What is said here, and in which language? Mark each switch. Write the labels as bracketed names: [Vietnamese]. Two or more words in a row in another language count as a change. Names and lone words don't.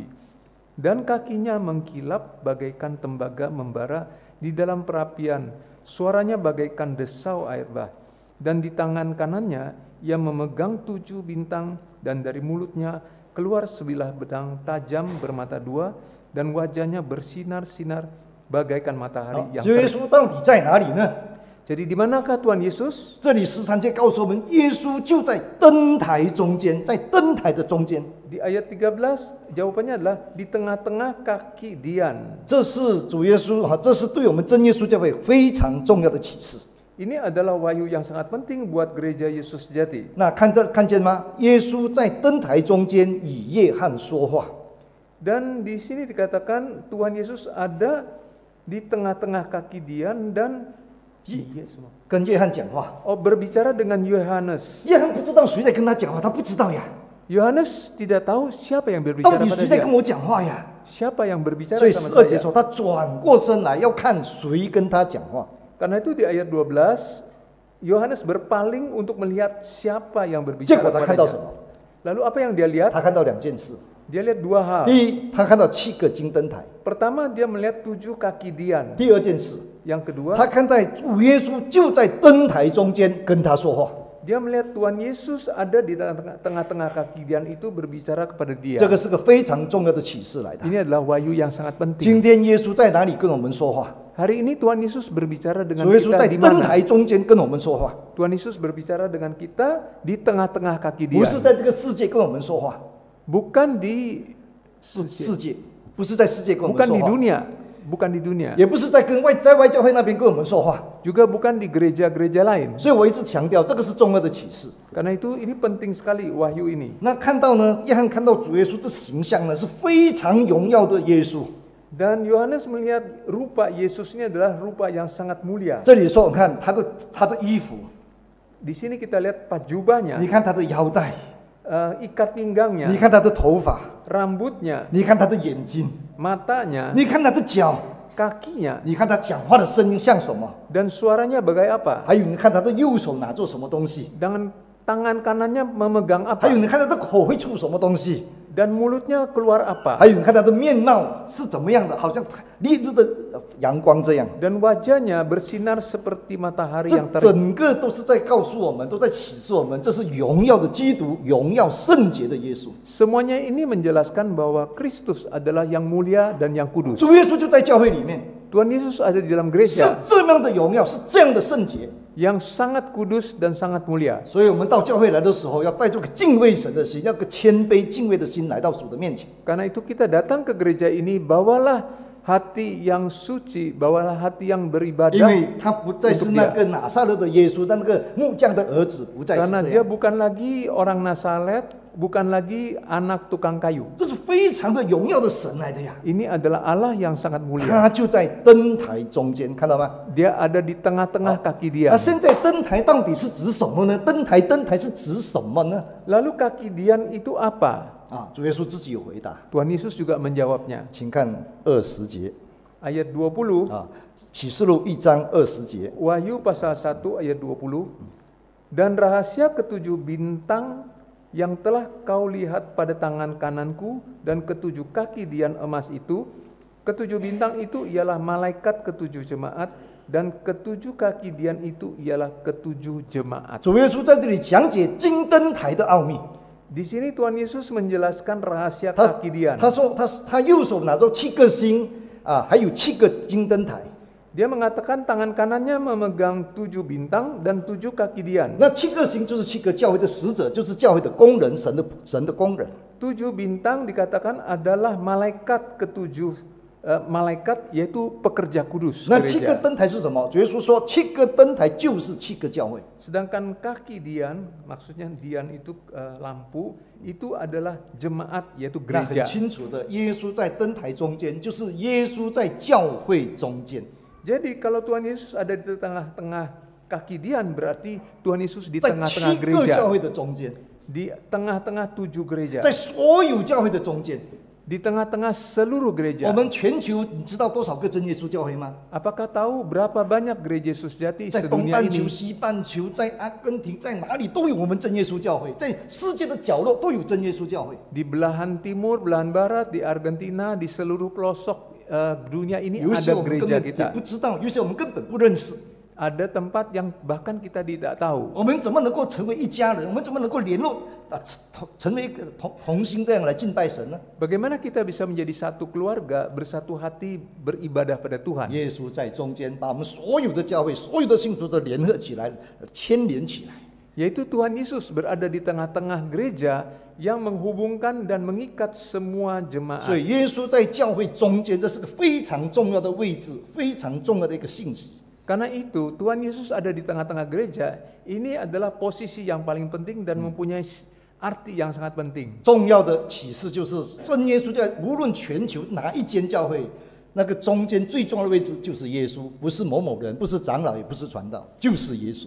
[Indonesian] Dan kakinya mengkilap bagaikan tembaga membara di dalam perapian. Suaranya bagaikan desau air bah. Dan di tangan kanannya ia memegang 7 bintang, dan dari mulutnya keluar sebilah pedang tajam bermata 2, dan wajahnya bersinar-sinar bagaikan matahari yang [Chinese] 主耶稣到底在哪里呢？ [Indonesian] Jadi di manakah Tuhan Yesus? [Chinese] 这里13节告诉我们，耶稣就在灯台中间，在灯台的中间。 [Indonesian] Di ayat 13 jawabannya adalah di tengah-tengah kaki Dian. [Chinese] 这是主耶稣哈，这是对我们真耶稣教会非常重要的启示。 [Indonesian] Ini adalah wahyu yang sangat penting buat gereja Yesus Sejati. [Chinese] 那看见吗？耶稣在灯台中间与约翰说话。 [Indonesian] Dan di sini dikatakan Tuhan Yesus ada di tengah-tengah kaki Dian dan [Chinese] 跟约翰讲话， [Indonesian] berbicara dengan Yohanes. [Chinese] 约翰不知道谁在跟他讲话，他不知道呀， [Indonesian] Yohanes tidak tahu siapa yang [Chinese] 到 [Indonesian] berbicara [Chinese] 底 [Indonesian] pada [Chinese] 谁在 [Indonesian] dia. [Chinese] 跟我讲话呀？ [Indonesian] Siapa yang berbicara [Chinese] 所以 [Indonesian] sama [Chinese] 12节 [Indonesian] saya. [Chinese] 说，他转过身来要看谁跟他讲话。 [Indonesian] Karena itu di ayat 12 Yohanes berpaling untuk melihat siapa yang [Chinese] 结 [Indonesian] berbicara [Chinese] 果他看到什 [Indonesian] padanya. [Chinese] 么？ [Indonesian] Lalu apa yang dia lihat? [Chinese] 他看到两件事。 [Indonesian] Dia lihat 2 hal. [Chinese] 第一，他看到7个金灯台； [Indonesian] Pertama dia melihat 7 kaki Dian. [Chinese] 第二件事， [Indonesian] Yang kedua [Chinese] 他看到主耶稣就在灯台中间跟他说话。 [Indonesian] dia melihat Tuhan Yesus ada di tengah-tengah kaki Dian itu berbicara kepada dia. [Chinese] 这个是个非常重要的启示来的。 [Indonesian] Ini adalah wahyu yang sangat [Chinese] 今 [Indonesian] penting. [Chinese] 天耶稣在哪里跟我们说话？ [Indonesian] Hari ini Tuhan Yesus berbicara dengan [Chinese] 主耶稣 [Indonesian] kita [Chinese] 在 [Indonesian] di [Chinese] 灯 [Indonesian] mana? [Chinese] 台中间跟我们说话， [Indonesian] Tuhan Yesus berbicara dengan kita di tengah-tengah kaki [Chinese] 不 [Indonesian] Dia. [Chinese] 是在这个世界跟我们说话， [Indonesian] Bukan di [Chinese] 世界不是在世界跟我们 [Indonesian] bukan [Chinese] 说 [Indonesian] di [Chinese] 话， [Indonesian] dunia, bukan di dunia. [Chinese] 也不是在外教会那边跟我们说话。 [Indonesian] Juga bukan di gereja-gereja lain. [Chinese] 所以我一直强调，这个是重要的启示。 [Indonesian] Karena itu ini penting sekali wahyu ini. [Chinese] 那看到呢，约翰看到主耶稣这形象呢，是非常荣耀的耶稣。 [Indonesian] Dan Yohanes melihat rupa Yesus ini adalah rupa yang sangat mulia. [Chinese] 这里说，我看他的衣服， [Indonesian] Di sini kita lihat pajubahnya, [Chinese] 你看他的腰带， [Indonesian] ikat [Chinese] 你 [Indonesian] pinggangnya, [Chinese] 看他的头发， [Indonesian] rambutnya, [Chinese] 你看他的眼睛， [Indonesian] matanya, [Chinese] 你看他的脚， [Indonesian] kakinya, [Chinese] 你看他讲话的声音像什么？ [Indonesian] dan suaranya bagai apa. [Chinese] 还有你看他的右手拿做什么东西？ [Indonesian] Dengan tangan kanannya memegang [Chinese] 还有 [Indonesian] apa, [Chinese] 你看他的口会出什么东西？ [Indonesian] dan mulutnya keluar [Chinese] 还 [Indonesian] apa, [Chinese] 有你看他的面貌是怎么样的？好像烈日的阳光这样。 [Indonesian] dan wajahnya bersinar seperti matahari [Chinese] 这 [Indonesian] yang terik. [Chinese] 整个都是在告诉我们，都在启示我们，这是荣耀的基督，荣耀圣洁的耶稣。 [Indonesian] Semuanya ini menjelaskan bahwa Kristus adalah yang mulia dan yang kudus. [Chinese] 主耶稣就在教会里面， [Indonesian] Tuhan Yesus ada di dalam [Chinese] 是 [Indonesian] gereja [Chinese] 这样的荣耀，是这样的圣洁。 [Indonesian] yang sangat kudus dan sangat mulia. [Chinese] 所以我们到教会来的时候，要带着个敬畏神的心，要个谦卑敬畏的心来到主的面前。 [Indonesian] Karena itu kita datang ke gereja ini, bawalah hati yang suci, bawalah hati yang [Chinese] 因 [Indonesian] beribadah. [Chinese] 为他不再是那个拿撒勒的耶稣，但那个木匠的儿子不再是 [Indonesian] Karena [Chinese] 这 [Indonesian] dia [Chinese] 样。 [Indonesian] bukan lagi orang Nazaret, bukan lagi anak tukang kayu. [Chinese] 这是非常的荣耀的神来的呀！ [Indonesian] Ini adalah Allah yang sangat mulia. [Chinese] 他就在灯台中间，看到吗？ [Indonesian] Dia ada di tengah-tengah kaki dia. [Chinese] 那现在灯台到底是指什么呢？灯台是指什么呢？ [Indonesian] Lalu kaki Dian itu apa? [Chinese] 啊，主耶稣自己有回答， [Indonesian] Tuhan Yesus juga menjawabnya. [Chinese] 请看20节 [Indonesian] Ayat 20, [Chinese] 啊，启示录1章20节。 [Indonesian] Wahyu pasal 1 ayat 20. Dan rahasia ketujuh bintang yang telah kau lihat pada tangan kananku dan ketujuh kaki Dian emas itu, ketujuh bintang itu ialah malaikat ketujuh jemaat, dan ketujuh kaki Dian itu ialah ketujuh jemaat. [Chinese] 主耶稣在这里讲解金灯台的奥秘。 [Indonesian] Di sini Tuhan Yesus menjelaskan rahasia [Chinese] 他 [Indonesian] kaki Dian. [Chinese] 他说他右手拿着7个星啊，还有7个金灯台。 [Indonesian] Dia mengatakan tangan kanannya memegang 7 bintang dan 7 kaki Dian. [Chinese] 那7个星就是7个教会的使者，就是教会的工人，神的工人。 [Indonesian] 7 bintang dikatakan adalah malaikat ketujuh, malaikat yaitu pekerja kudus [Chinese] 那7个 [Indonesian] gereja. [Chinese] 灯台是什么？主耶稣说，7个灯台就是7个教会。 [Indonesian] Sedangkan kaki Dian, maksudnya Dian itu lampu, itu adalah jemaat yaitu [Chinese] 那很 [Indonesian] gereja. [Chinese] 清楚的，耶稣在灯台中间，就是耶稣在教会中间。 [Indonesian] Jadi kalau Tuhan Yesus ada di tengah-tengah kaki Dian, berarti Tuhan Yesus di [Chinese] 在 [Indonesian] tengah-tengah [Chinese] 7 个教 [Indonesian] gereja. [Chinese] 会的中间， [Indonesian] Di tengah-tengah 7 gereja. [Chinese] 在所有教会的中间。 [Indonesian] Di tengah-tengah seluruh [Chinese] 我 [Indonesian] gereja. [Chinese] 们全球，你知道多少个真耶稣教会吗？ [Indonesian] Apakah tahu berapa banyak gereja Yesus Jati [Chinese] 在东 [Indonesian] sedunia [Chinese] 半球、 [Indonesian] ini? [Chinese] 西半球，在阿根廷，在哪里都有我们真耶稣教会，在世界的角落都有真耶稣教会。 [Indonesian] Di belahan timur, belahan barat, di Argentina, di seluruh pelosok dunia ini [Chinese] 有一些 [Indonesian] ada [Chinese] 我们根 [Indonesian] gereja [Chinese] 本也 [Indonesian] kita. [Chinese] 不知道，有些我们根本不认识。 [Indonesian] Ada tempat yang bahkan kita tidak tahu. [Chinese] 我们怎么能够成为一家人？我们怎么能够联络啊，成为一个同心这样来敬拜神呢？ [Indonesian] Bagaimana kita bisa menjadi satu keluarga, bersatu hati, beribadah pada Tuhan? [Chinese] 耶稣在中间，把我们所有的教会、所有的信徒都联合起来，牵连起来。 [Indonesian] Yaitu Tuhan Yesus berada di tengah-tengah gereja yang menghubungkan dan mengikat semua [Chinese] 所 [Indonesian] jemaat. [Chinese] 以耶稣在教会中间，这是个非常重要的位置，非常重要的一个信息。 [Indonesian] Karena itu Tuhan Yesus ada di tengah-tengah gereja. Ini adalah posisi yang paling penting dan mempunyai arti yang sangat penting. [Chinese] 重要的启示就是，真耶稣在无论全球哪一间教会，那个中间最重要的位置就是耶稣，不是某某人，不是长老，也不是传道，就是耶稣。